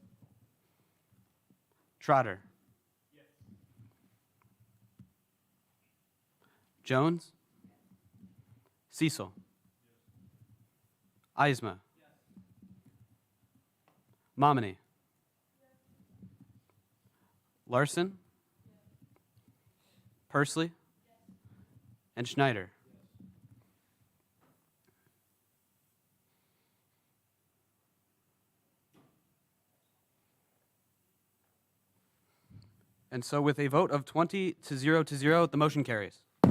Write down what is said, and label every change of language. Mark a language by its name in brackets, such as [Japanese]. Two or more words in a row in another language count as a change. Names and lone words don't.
[English] Trotter? Yes. Jones? Yes. Cecil? Yes. Eisma? Yes. Momini? Yes. Larson? Yes. Pursley? Yes. And Schneider? And so with a vote of 20 to 0 to 0, the motion carries.